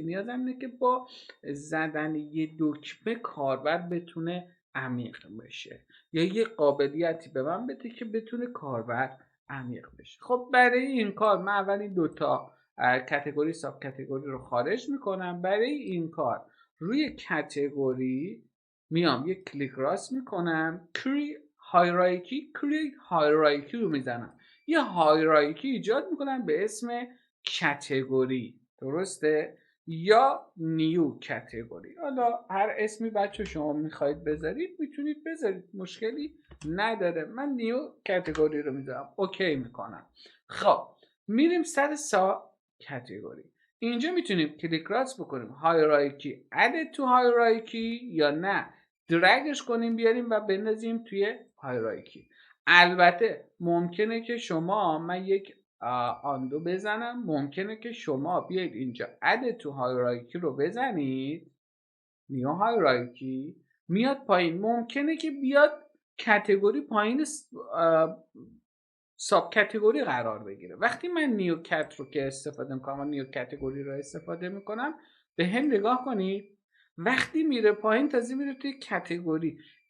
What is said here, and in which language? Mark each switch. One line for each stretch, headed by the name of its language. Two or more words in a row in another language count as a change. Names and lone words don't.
Persian: نیازم اینه که با زدن یه دکمه کاربر بتونه عمیق بشه یا یه قابلیتی به من بده که بتونه کاربر عمیق بشه. خب برای این کار من اول این 2 تا
English: category sub category
Persian: رو خارج میکنم. برای این کار روی کتگوری میام یک کلیک راست میکنم،
English: create hierarchy
Persian: رو میزنم، یه هایرارکی ایجاد میکنم به اسم کتگوری، درسته؟
English: یا new category.
Persian: حالا هر اسمی بچه شما میخواید بذارید میتونید بذارید، مشکلی نداره. من
English: new category
Persian: رو میذارم، اوکی میکنم. خب میریم سر کتگوری. اینجا میتونیم کلیک راست بکنیم هایرارکی
English: add to hierarchy
Persian: یا نه درگش کنیم بیاریم و بندازیم توی هایرارکی. البته ممکنه که من یک آندو بزنم، ممکنه که شما بیاید اینجا
English: add to hierarchy
Persian: رو بزنید،
English: new hierarchy
Persian: میاد پایین. ممکنه که بیاد کتگوری پایین
English: sub category
Persian: قرار بگیره. وقتی من
English: new cat
Persian: رو که استفاده میکنم و
English: new category
Persian: رو استفاده میکنم، به هم نگاه کنید، وقتی میره پایین تازه میره توی کتگوری.